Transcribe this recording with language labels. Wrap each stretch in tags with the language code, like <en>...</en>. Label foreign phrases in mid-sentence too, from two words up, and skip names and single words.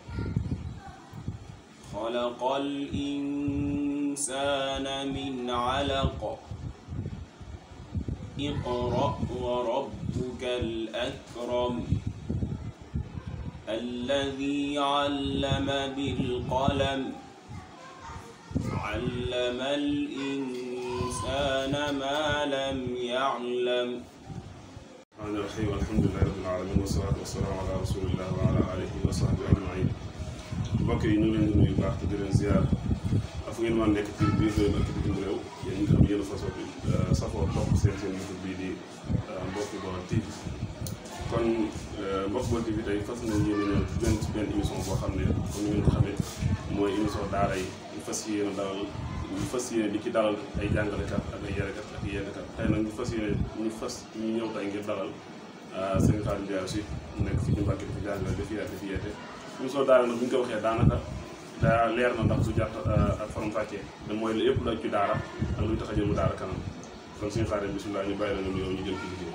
<ar>خلق الإنسان من علق اقرأ وربك الأكرم الذي علم بالقلم علم الإنسان ما لم يعلم. الرحمن الرحيم الحمد لله رب العالمين والصلاة والسلام على رسول الله وعلى آله وصحبه أجمعين.</ar> <wo>mbokk yi ñu ngi leen di nuyu baax te di leen ziar fu ngeen mën nekk ci biir réew ak bitim réew yéen ñi nga xam yéen a safoo topp seen YouTube bii di mbokki Baol TV. kon mbokki Baol TV tey fas nañ yéene ñëw ci benn émission boo xam ne comme ni ngeen ko xamee mooy émission daara yi ñu fas yéene di ci dalal ay jàngalekat ak ay yarekat ak yennekat tey nag ñu ñëw tey ngir dalal sëñ Khadim Ndiaye aussi nekk fi ñu Mbàkke di fi jàngale di fi yeete émission daara nag bu ñu ko waxee daanaka daa leer na ndax du jàpp ak faram fàccee da mooy lépp la ci daara ak luy tax a jëmu daara kanam kon sëñ Khadim bisimilah ñu bàyyi la nga nuyoo ñu jël ci liggéey.</wo>